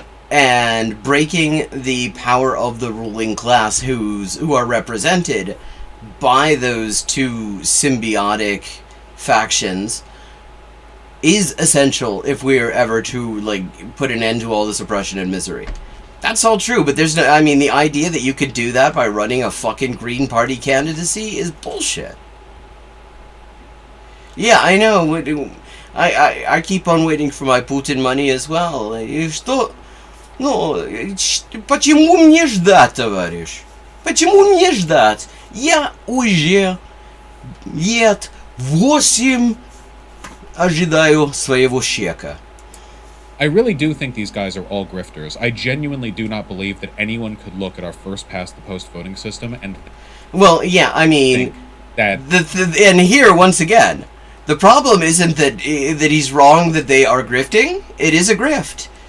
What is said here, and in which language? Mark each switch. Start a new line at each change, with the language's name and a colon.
English: And breaking the power of the ruling class who are represented by those two symbiotic factions is essential if we're ever to, put an end to all this oppression and misery. That's all true, but the idea that you could do that by running a fucking Green Party candidacy is bullshit. Yeah, I know. I keep on waiting for my Putin money as well.
Russian: Что? Ну, почему мне ждать, товарищ? Почему мне ждать? Я уже лет 8 ожидаю своего чека.
English: I really do think these guys are all grifters. I genuinely do not believe that anyone could look at our first past the post voting system and... Well, yeah, I mean... That... and here, once again... The problem isn't that he's wrong that they are grifting. It is a grift.